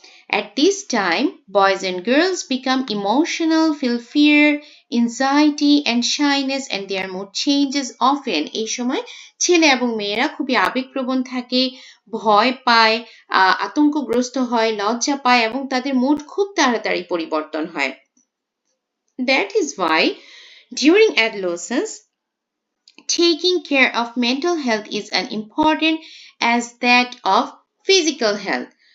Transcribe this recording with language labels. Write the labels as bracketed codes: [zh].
[en] At this time, boys and girls become emotional, feel fear, anxiety and shyness and their mood changes often. [bn] এই সময় ছেলে এবং মেয়েরা খুবই আবেগপ্রবণ থাকে, ভয় পায়, আতঙ্কগ্রস্ত হয়, লজ্জা পায় এবং তাদের মুড খুব তাড়াতাড়ি পরিবর্তন হয়। [en] That is why during adolescence, taking care of mental health is as important as that of physical health.